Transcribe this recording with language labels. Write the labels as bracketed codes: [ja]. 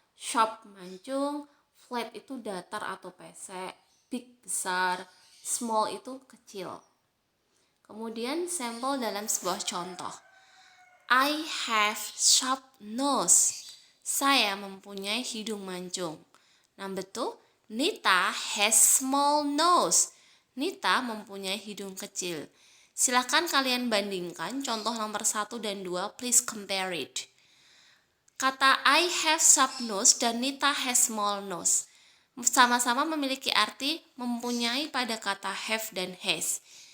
[id] Sharp mancung, flat itu datar atau pesek, big besar, small itu kecil. Kemudian sampel dalam sebuah contoh. [en] I have sharp nose. [id] Saya mempunyai hidung mancung. [en] Number 2, Nita has small nose. [id] Nita mempunyai hidung kecil. Silakan kalian bandingkan contoh nomor 1 dan 2, [en] please compare it. [id] Kata [en] I have sharp nose [id] dan [en] Nita has small nose [id] sama-sama memiliki arti mempunyai pada kata have dan has.